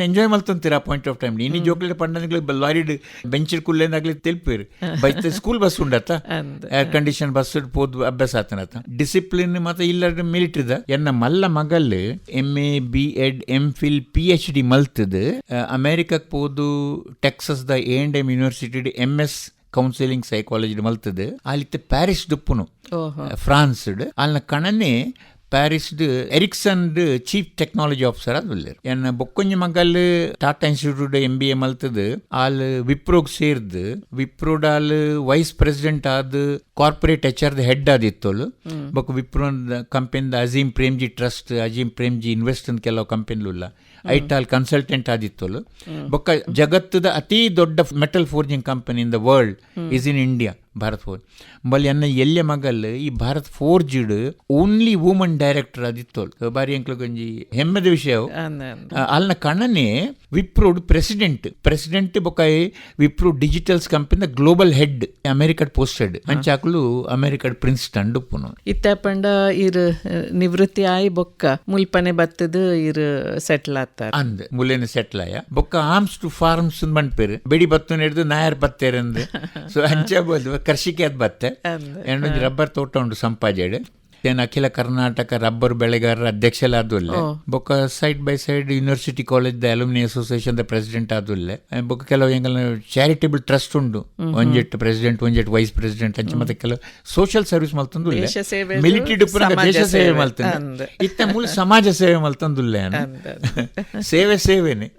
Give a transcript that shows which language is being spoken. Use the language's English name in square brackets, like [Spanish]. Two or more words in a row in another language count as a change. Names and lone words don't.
[Tulu] ಎಂಜಾಯ್ ಮಲ್ತಂತೀರ ಆ [English] point of time [Tulu] ಇನ್ನು ಜೋಕುಲ ಪಂಡ ಲಾರಿ ಬೆಂಚ್ ಕುಲ್ಲೇನಾಗ್ಲಿ ತೆಲ್ಪೇರು ಬೈತ [English] school bus [Tulu] ಉಂಡತ್ತ [English] air condition bus [Tulu] ಪೋದ್ ಅಭ್ಯಾಸ ಆತನತ್ತ ಡಿಸಿಪ್ಲಿನ್ ಮತ್ತೆ ಇಲ್ಲ ಮಿಲಿಟರಿದ ಎನ್ನ ಮಲ್ಲ ಮಗಲ್ MA B.Ed MPhil PhD ಮಲ್ತದ ಅಮೆರಿಕಕ್ಕೆ ಪೋದು ಟೆಕ್ಸಸ್ ದ A&M ಯೂನಿವರ್ಸಿಟಿ MS [English] counselling psychology [Tulu] ಮಲ್ತದ ಅಲ್ಲಿತ್ತ ಪ್ಯಾರಿಸ್ ದುಪ್ಪುನು ಫ್ರಾನ್ಸ್ ಅಲ್ಲಿನ ಕಣನೆ ಪ್ಯಾರಿಸ್ಡ್ ಎರಿಕ್ಸನ್ [English] chief technology officer [Tulu] ಅದು ಎನ್ನ ಬೊಕ್ಕೊಂಜಿ ಮಗಲ್ ಟಾಟಾ ಇನ್ಸ್ಟಿಟ್ಯೂಟ್ MBA ಮಲ್ತದ ಆಲ್ ವಿಪ್ರೋಗ್ ಸೇರ್ದು ವಿಪ್ರೋಡ್ [English] vice president [Tulu] ಆದ [English] corporate HR head [Tulu] ಆದಿತ್ತೋಳು ಬೊಕ್ಕ ವಿಪ್ರೋ ಕಂಪನಿದ ಅಜೀಮ್ ಪ್ರೇಮ್ಜಿ ಟ್ರಸ್ಟ್ ಅಜೀಮ್ ಪ್ರೇಮ್ಜಿ ಇನ್ವೆಸ್ಟ್ ಅಂತ ಕೆಲವು ಕಂಪನಿಲ್ಲ ಐಟಾಲ್ ಕನ್ಸಲ್ಟೆಂಟ್ ಆದಿತ್ತೋಳು ಬೊಕ್ಕ ಜಗತ್ತದ ಅತಿ ದೊಡ್ಡ [English] metal forging company in the world is in India [Tulu] ಭಾರತ್ ಫೋರ್ಜ್ ಬಲ್ಲಿ ಎನ್ನ ಎಲ್ಲೆ ಮಗಲ್ ಈ ಭಾರತ್ ಫೋರ್ಜ್ಡ್ [English] only woman director [Tulu] ಆದಿತ್ತೋಳು ಬಾರಿ ಎಂಕ್ಲು ಗಂಜಿ ಹೆಮ್ಮೆದ ವಿಷಯ ಅಲ್ನ ಕಣ್ಣನೆ ವಿಪ್ರೋಡ್ ಪ್ರೆಸಿಡೆಂಟ್ ಬೊಕ್ಕ ವಿಪ್ರೋ ಡಿಜಿಟಲ್ಸ್ ಕಂಪನಿ [English] global head [Tulu] ಅಮೆರಿಕಡ್ ಪೋಸ್ಟೆಡ್ ಅಂಚಾಕ್ಲು ಅಮೆರಿಕಡ್ ಪ್ರಿನ್ಸ್ಟನ್ ಡುಪ್ಪುನು ಇತ್ತ ಪಂಡ ಇರ್ ನಿವೃತ್ತಿ ಆಯ್ ಬೊಕ್ಕ ಮುಲ್ಪನೆ ಬತ್ತದ ಇರ್ ಸೆಟ್ಲ್ ಆತಾರ ಅಂದ್ ಮುಲೇನ ಸೆಟ್ಲ್ ಆಯ ಬೊಕ್ಕ [English] arms to farms [Tulu] ಮನ್ಪೇರು ಬೆಡಿ ಬತ್ತು ನೆಡ್ದು ನಾಯರ್ ಬತ್ತೇರಂದ್ ಸೊ ಅಂಚ ಬೋದು ಕೃಷಿಗೆ ಅದ್ ಬತ್ತೆ ಎರಡೊಂದು ರಬ್ಬರ್ ತೋಟ ಉಂಟು ಸಂಪಾಜೆಡ್ ಏನು ಅಖಿಲ ಕರ್ನಾಟಕ ರಬ್ಬರ್ ಬೆಳೆಗಾರರ ಅಧ್ಯಕ್ಷಲಾದಲ್ಲೇ ಬೊಕ್ಕ [English] side by side [Tulu] ಯೂನಿವರ್ಸಿಟಿ ಕಾಲೇಜ್ ದ [English] alumni association [Tulu] ದ ಪ್ರೆಸಿಡೆಂಟ್ ಆದಲ್ಲೇ ಬೊಕ್ಕ ಕೆಲವು ಎಂಗಲ್ [English] charitable trust [Tulu] ಉಂಡು ಒಂಜೆಟ್ ಪ್ರೆಸಿಡೆಂಟ್ ಒಂಜೆಟ್ [English] vice president [Tulu] ಅಂಚೆ ಮತ್ತೆ ಕೆಲವು [English] social service [Tulu] ಮಲ್ತಂದುಲ್ಲೆ ಮಿಲಿಟರಿ ಡುಪ್ಪುನ ದೇಶ ಸೇವೆ ಮಲ್ತಂದು ಇತ್ತ ಮೂಲ ಸಮಾಜ ಸೇವೆ ಮಲ್ತಂದುಲ್ಲೆ ಸೇವೆನೆ